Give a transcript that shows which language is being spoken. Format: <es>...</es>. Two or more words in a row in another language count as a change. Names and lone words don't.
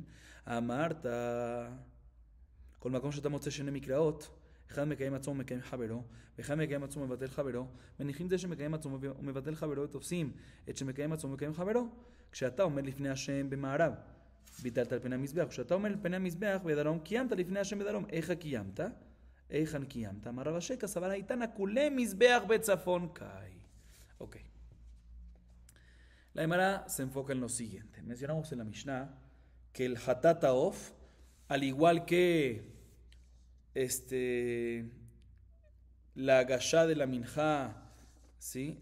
<he>אמרת, כל מקום שאתה מוצא שני מקראות, אחד מקיים עצמו ומקיים חברו, ואחד מקיים עצמו ומבטל חברו, מניחים זה שמקיים עצמו ומבטל חברו ותופסים את שמקיים עצמו ומקיים חברו. כשאתה עומד לפני השם במערב, ביטלת על פני המזבח. כשאתה עומד לפני המזבח בדרום, קיימת לפני השם בדרום. איך קיימת? היכן קיימת?</he> <arc>אמר רב אשי כסבר הייתנה כולי מזבח בצפון קאי.</arc> <es>Ok. La Gemara se enfoca en lo siguiente. Mencionamos en la Mishnah que el</es> <he>חטאת העוף,</he> <es>al igual que la Gashá de la Minjá ¿sí?</es>